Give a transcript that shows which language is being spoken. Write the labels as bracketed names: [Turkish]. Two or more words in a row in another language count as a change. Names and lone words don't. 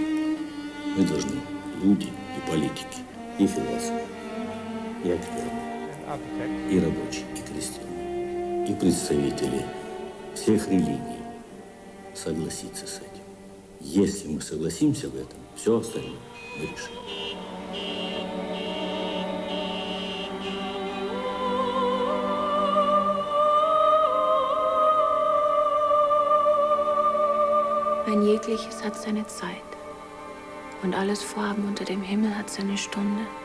[Russian] Мы должны, люди и политики, и философы, и актеры, и рабочие, и крестьяне, и представители всех религий согласиться с этим. Если мы согласимся в этом, все остальное мы решим. [German] Ein jegliches hat seine Zeit. Und alles Vorhaben unter dem Himmel hat seine Stunde.